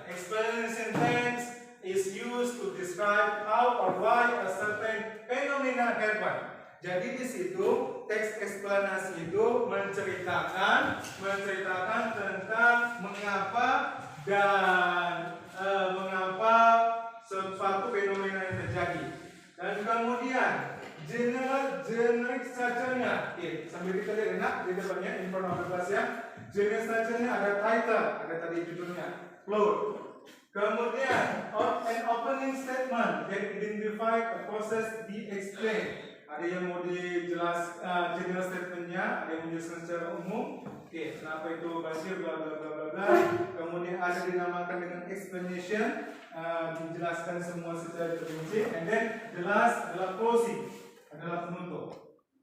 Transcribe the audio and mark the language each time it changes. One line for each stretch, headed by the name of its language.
English: Explanation text is used to describe how or why a certain phenomena happen.
Indonesian: Jadi di situ teks eksplanasi itu menceritakan tentang mengapa dan mengapa suatu fenomena yang terjadi. Dan kemudian generic structure-nya, sambil kita lihat enak di depannya
English: in front of the class
Indonesian: ya. Generic structure-nya ada title, ada tadi judulnya, plot. Kemudian
English: an opening statement that identify a process be explained.
Indonesian: Ada yang mau dijelas general statement-nya, ada yang menjelaskan secara umum. Kenapa itu basir, bla bla bla bla bla. Kemudian ada dinamakan dengan explanation, dijelaskan semua secara terperinci.
English: And then the last adalah closing,
Indonesian: adalah penutup.